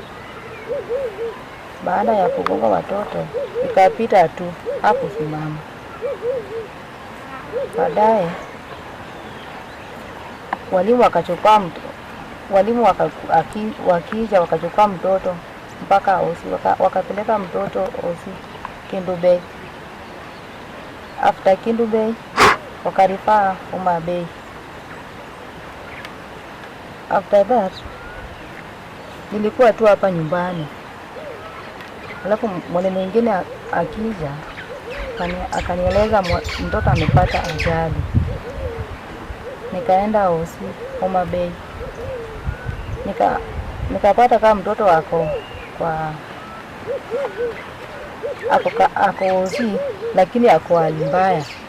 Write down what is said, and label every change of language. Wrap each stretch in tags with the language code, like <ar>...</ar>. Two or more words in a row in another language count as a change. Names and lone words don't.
<sw>Baada ya kugonga watoto ikapita tu hapo simama. Baadaye walimu wakija wakachukua mtoto mpaka Osi, wakapeleka mtoto Osi Kindu Bay. After Kindu Bay wakarifaa Homa Bay.</sw> <en>After that</en> <sw>nilikuwa tu hapa nyumbani, alafu mwana mwingine akija akanieleza mtoto amepata ajali. Nikaenda Osi Homa Bay, nikapata kama mtoto wako ako Osi, lakini ako hali mbaya.</sw>